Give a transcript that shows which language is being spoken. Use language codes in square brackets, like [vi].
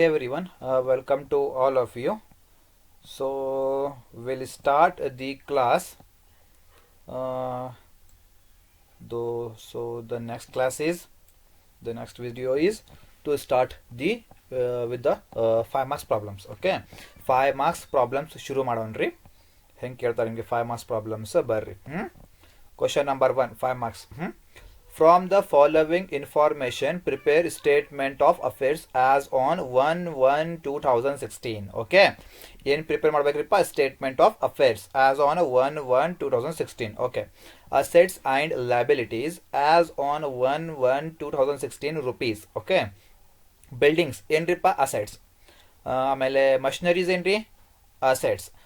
[en] Hey everyone, welcome to all of you. So we'll start the class. Uh, the next class is the next video is to start the with the 5 marks problems. Okay, 5 marks problems [kn] ಶುರು ಮಾಡೋಣ್ರಿ. ಹೆಂಗೆ ಕೇಳ್ತಾರೆ ನಿಮಗೆ [en] 5 marks problems [kn] ಬರ್ರಿ. [en] Question number 1, 5 marks. From the following information, prepare statement of affairs as on 1/1/2016. Okay. [kn] ಏನು [en] prepare [kn] ಮಾಡಬೇಕ್ರಿಪ್ಪ [en] Statement of affairs as on 1/1/2016. Okay. Assets and liabilities as on 1/1/2016 rupees. Okay. Buildings [kn] ಏನ್ರಿಪ್ಪ [en] Assets. [kn] ಆಮೇಲೆ [en] machineries [kn] ಏನ್ರಿ [en] Assets.